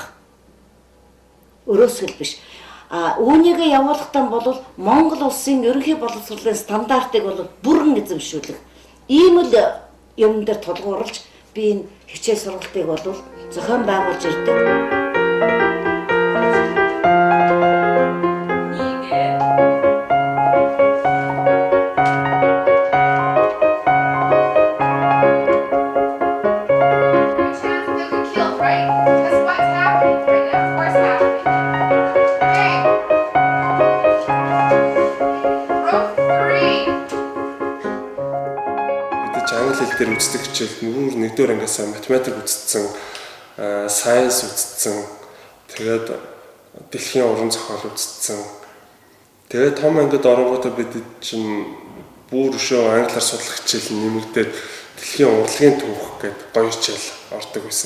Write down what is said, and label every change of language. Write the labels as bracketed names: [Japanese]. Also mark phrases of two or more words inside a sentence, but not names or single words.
[Mongolian] Өрөөсгөл биш. Үүнийг явуулахдаа бол Монгол улсын ерөнхий боловсролын стандартыг бол бүрэн эзэмшүүлэх. Ийм л юм дээр тулгуурлаж би энэ хичээл сургалтыг бол зохион байгуулж ирдэг. [English] Chance they'll get killed, right? That's what's happening right now. Of course happening. Hey. Row 3. [Mongolian] Мэдээж англи хэл дээр үздэг хичээл мөр нэгдүгээр ангиасаа математик үзсэн, сайенс үзсэн, тэгээд дэлхийн уран зохиол үзсэн. Тэгээд том ангид оронгуудаа бид чинь бүр өшөө англиар судлах хичээл нэмэгдээд дэлхийн урлагийн түүх гэдэг гоё хичээл ордог байсан.